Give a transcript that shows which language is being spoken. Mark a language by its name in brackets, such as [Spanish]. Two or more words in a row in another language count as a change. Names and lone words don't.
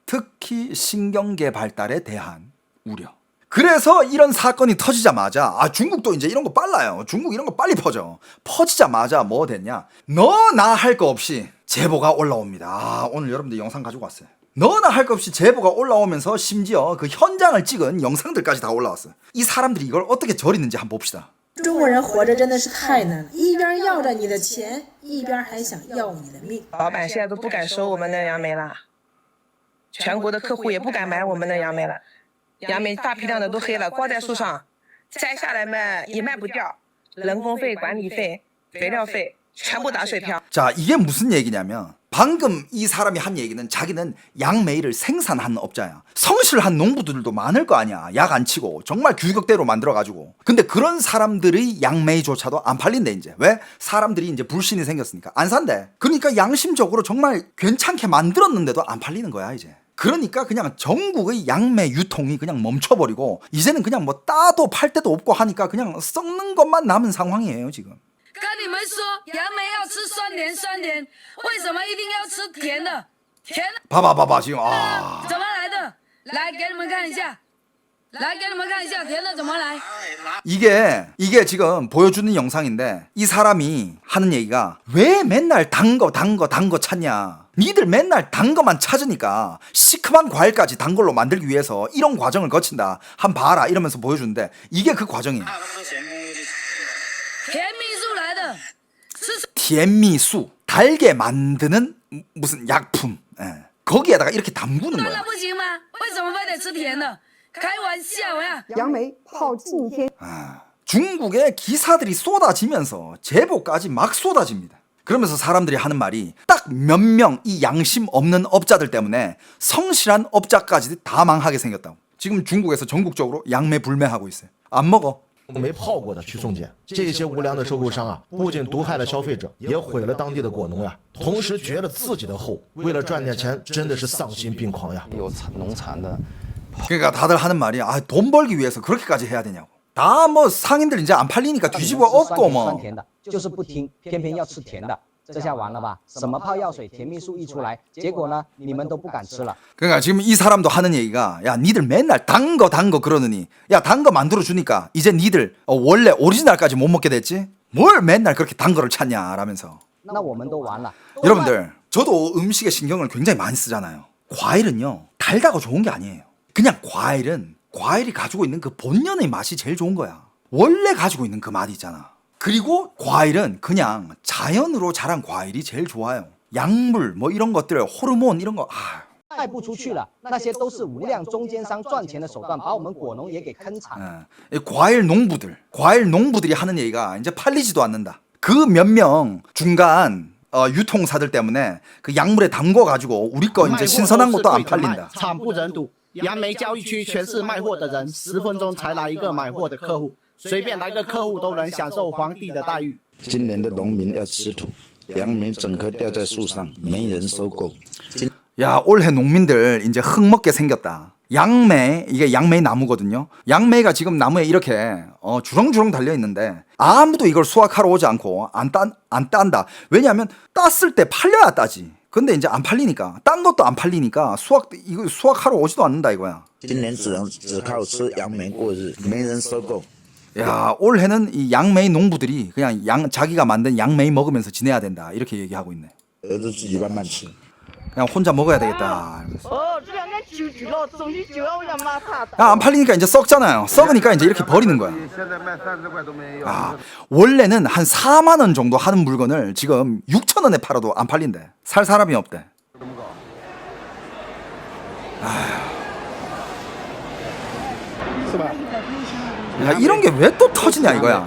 [Korean] 특히 신경계 발달에 대한 우려. 그래서 이런 사건이 터지자마자 중국도 이제 이런 거 빨라요. 중국 이런 거 빨리 퍼져. 퍼지자마자 뭐 됐냐? 너나 할 거 없이 제보가 올라옵니다. 오늘 여러분들 영상 가지고 왔어요. 너나 할 것 없이 제보가 올라오면서 심지어 그 현장을 찍은 영상들까지 다 올라왔어요. 이 사람들이 이걸 어떻게 저리는지 한번 봅시다. [Chinese] 中国人活着真的是太难了，一边要着你的钱，一边还想要你的命。老板现在都不敢收我们的杨梅了，全国的客户也不敢买我们的杨梅了，杨梅大批量的都黑了，挂在树上，摘下来卖也卖不掉，人工费、管理费、肥料费全部打水漂。 [Korean] 자, 이게 무슨 얘기냐면 방금 이 사람이 한 얘기는 자기는 양메이를 생산하는 업자야. 성실한 농부들도 많을 거 아니야. 약 안 치고 정말 규격대로 만들어가지고. 근데 그런 사람들의 양메이조차도 안 팔린대 이제. 왜? 사람들이 이제 불신이 생겼으니까 안 산대. 그러니까 양심적으로 정말 괜찮게 만들었는데도 안 팔리는 거야 이제. 그러니까 그냥 전국의 양메 유통이 그냥 멈춰버리고 이제는 그냥 뭐 따도 팔 데도 없고 하니까 그냥 썩는 것만 남은 상황이에요 지금. [Chinese] 跟你们说，杨梅要吃酸甜，酸甜，为什么一定要吃甜的？甜的 [Korean] 봐봐 지금 [Chinese] 怎么来的？来给你们看一下，来给你们看一下甜的怎么来。 [Korean] 이게 지금 보여주는 영상인데 이 사람이 하는 얘기가 왜 맨날 단 거 찾냐. 니들 맨날 단 거만 찾으니까 시큼한 과일까지 단 걸로 만들기 위해서 이런 과정을 거친다. 한 봐라 이러면서 보여주는데 이게 그 과정이에요. [Chinese] 甜蜜素来的，是 [Korean] 甜蜜素 달게 만드는 무슨 약품. 예. 거기에다가 이렇게 담그는 [Chinese] 酸 [Korean] 거야. [Chinese] 的不行吗？为什么非得吃甜的？开玩笑呀！杨梅泡浸天 [Korean] 중국의 기사들이 쏟아지면서 제보까지 막 쏟아집니다. 그러면서 사람들이 하는 말이 딱 몇 명 이 양심 없는 업자들 때문에 성실한 업자까지 다 망하게 생겼다고. 지금 중국에서 전국적으로 양매 불매하고 있어요. 안 먹어. [Chinese] 没泡过的去送检，这些无良的收购商啊，不仅毒害了消费者，也毁了当地的果农呀，同时绝了自己的后，为了赚点钱，真的是丧心病狂呀。有农残的 [Korean] 그러니까 다들 하는 말이 돈 벌기 위해서 그렇게까지 해야 되냐고. 다 뭐 상인들 이제 안 팔리니까 뒤집어 엎고 [Chinese] 酸 [Korean] 뭐. [Chinese] 甜的，就是不听，偏偏要吃甜的，这下完了吧？什么泡药水、甜蜜素一出来，结果呢，你们都不敢吃了。 [Korean] 그러니까 지금 이 사람도 하는 얘기가 야 니들 맨날 단 거 그러느니 야 단 거 만들어 주니까 이제 니들 원래 오리지널까지 못 먹게 됐지? 뭘 맨날 그렇게 단 거를 찾냐 라면서. [Chinese] 那我们都完了。 [Korean] 여러분들 저도 음식에 신경을 굉장히 많이 쓰잖아요. 과일은요 달다고 좋은 게 아니에요. 그냥 과일이 가지고 있는 그 본연의 맛이 제일 좋은 거야. 원래 가지고 있는 그 맛이 있잖아. 그리고 과일은 그냥 자연으로 자란 과일이 제일 좋아요. 약물 뭐 이런 것들 호르몬 이런 거 [Chinese] 卖不出去了，那些都是无良中间商赚钱的手段，把我们果农也给坑惨了。 [Korean] 과일 농부들이 하는 얘기가 이제 팔리지도 않는다. 그 몇 명 중간 유통사들 때문에 그 약물에 담궈 가지고 우리 거 이제 신선한 것도 안 팔린다. [Chinese] 惨不忍睹。杨梅交易区全是卖货的人，10分钟才来一个买货的客户，随便来个客户都能享受皇帝的待遇。今年的农民要吃土，杨梅整棵吊在树上，没人收购。 [Korean] 야, 올해 농민들 이제 흙먹게 생겼다. 양매, 이게 양매 나무거든요. 양매가 지금 나무에 이렇게 주렁주렁 달려 있는데 아무도 이걸 수확하러 오지 않고 안 딴다. 왜냐하면 땄을 때 팔려야 따지. 근데 이제 안 팔리니까, 딴 것도 안 팔리니까 이거 수확하러 오지도 않는다 이거야. [Chinese] 今年只靠吃杨梅过日，没人收购。 [Korean] 야, 올해는 이 양매 농부들이 그냥 자기가 만든 양매 먹으면서 지내야 된다 이렇게 얘기하고 있네. [Chinese] 儿子自己慢慢吃。 [Korean] 그냥 혼자 먹어야 되겠다. [Chinese] 这两天酒举了，总是酒要让妈怕的。 [Korean] 안 팔리니까 이제 썩잖아요. 썩으니까 이제 이렇게 버리는 거야. 아, 원래는 한 4만 원 정도 하는 물건을 지금 6천 원에 팔아도 안 팔린대. 살 사람이 없대. 야, 이런 게 왜 또 터지냐 이거야.